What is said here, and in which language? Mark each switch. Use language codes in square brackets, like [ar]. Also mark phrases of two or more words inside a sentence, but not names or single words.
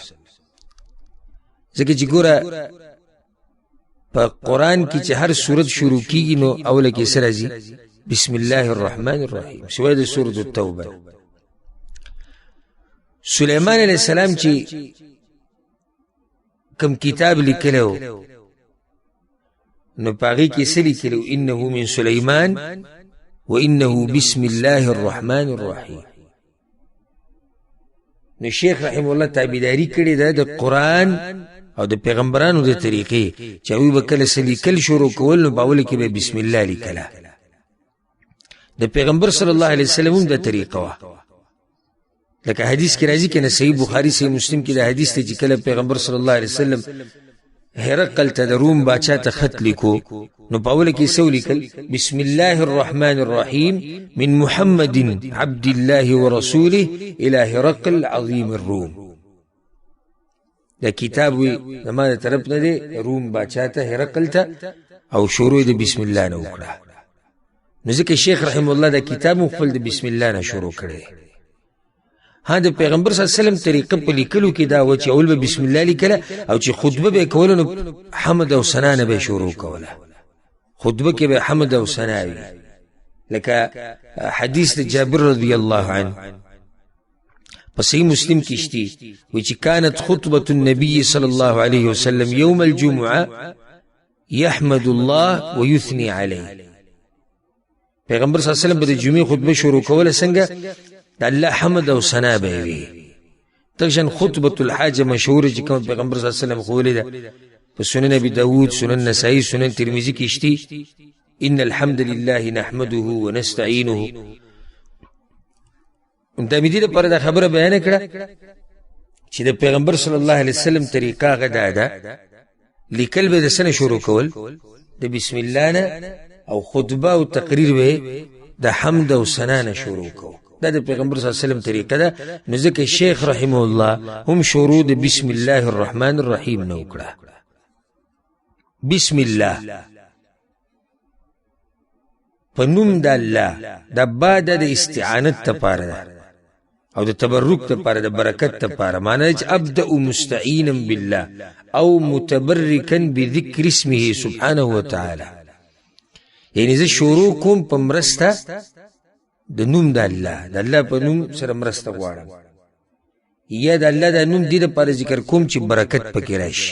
[ps] ځکه چې ګوره په قرآن کې چې هر سورت شروع کېږي نو اوله کې څه راځي؟ [ar] بسم الله الرحمن الرحیم، [ps] سوای د [ar] سورة التوبه. [ps] سلیمان [ar] علیه السلام [ps] چې کوم کتاب لیکلی و نو په هغې کې څه لیکلی و؟ [ar] انه من سلیمان و انه بسم الله الرحمن الرحیم. [ps] نو شیخ [ar] رحمه الله [ps] تابعداري کړې ده د قرآن او د پیغمبرانو د طریقې چې هغوی به کله څه لیکل شروع کول نو په اوله کې به بسم الله لیکله. د پیغمبر [ar] صلی الله علیه وسلم [ps] هم دا طریقه وه. لکه حدیث کې راځي که نه، صحیح بخاري صحیح مسلم کې دا حدیث دی چې کله پیغمبر [ar] صلی الله علیه وسلم [ps] هرقل ته د روم باچا ته خط لیکو نو په اوله کې څه ولیکل؟ [ar] بسم الله الرحمن الرحیم من محمد عبد الله ورسوله الى هرقل عظیم الروم. [ps] دا کتاب وی زما د طرف نه دی روم باچا ته هرقل ته، او شروع د [ar] بسم الله [ps] نه وکړه. نو ځکه شیخ [ar] رحمه الله [ps] دا کتاب مو خپل د [ar] بسم الله [ps] نه شروع کړی. ها د پیغمبر [ar] صلی الله علیه وسلم [ps] طریقه په لیکلو کې دا و چې اول به [ar] بسم الله [ps] لیکله، او چې خطبه به یې کوله نو حمد او ثنا نه به یې شروع کوله. خطبه کې به حمد او ثنا وي. لکه حدیث د جابر [ar] رضی الله عنه [ps] په صحیح مسلم کې شته وی چې [ar] كانت خطبة النبي صلى الله عليه وسلم يوم الجمعة يحمد الله ويثني عليه. [ps] پیغمبر [ar] صلی الله علیه وسلم [ps] به د جمعې خطبه شروع کوله څنګه؟ د الله حمد او ثنا به یې وي. دغشان خطبة الحاجه مشهوره چې کوم پیغمبر [ar] صلی الله علیه وسلم [ps] ښوولې ده په سنن ابي داود، سنن نسائی، سنن ترمذي کې شته [ar] ان الحمد لله نحمده ونستعينه. [ps] د دې لپاره دا خبره بیان کړه چې د پیغمبر [ar] صلی الله علیه وسلم [ps] طریقه غدا ده لیکل به د سنه شروع کول د [ar] بسم الله [ps] نه، او خطبه او تقریر به د حمد او ثنا نه شروع کو. دا د پیغمبر [ar] صلی الله علیه وسلم [ps] طریقه ده. نو ځکه شیخ [ar] رحمه الله [ps] هم شروع د [ar] بسم الله الرحمن الرحیم [ps] نه وکړه. [ar] بسم الله [ps] په نوم د الله. دا با د استعانت تپاره ده او د تبرک تپاره، د برکت تپاره. معنی چې [ar] ابدأ مستعینا بالله او متبرکا بذکر اسمه سبحانه وتعالی، [ps] یعنی زه شروع کوم په مرسته د نوم د الله، د الله په نوم سره مرسته غواړم، یا د الله د نوم دې دپاره ذکر کوم چې برکت پکې راشي.